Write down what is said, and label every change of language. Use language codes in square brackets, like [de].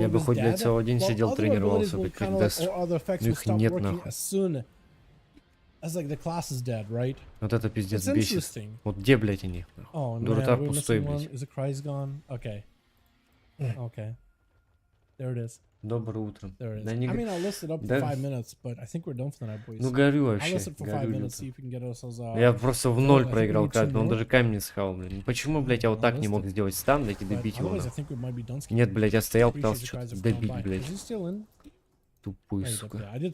[ru] Я бы хоть, блядь, целый день сидел, тренировался, блядь, как Дестр. Ну их нет, нахуй. [en] As like the class is dead, right? [ru] Вот это пиздец бесит. Вот где, блядь, они? Дуртар пустой, блядь. [en] Is the Christ gone? Okay. Okay. There it is. [ru] Доброе утро. [en] There it is. I mean, I'll list it up for 5 minutes, but I think we're done for the night, boys. [ru] Ну горю вообще. [en] I'll list it for 5 minutes, see if we can get ourselves [ru] Я просто в 0 проиграл карт, он даже камень не схавал, блин. Почему, блядь, я вот так не мог сделать стан, блядь, и добить его? Нет, блядь, я стоял, пытался что-то добить, блядь. Тупой, сука.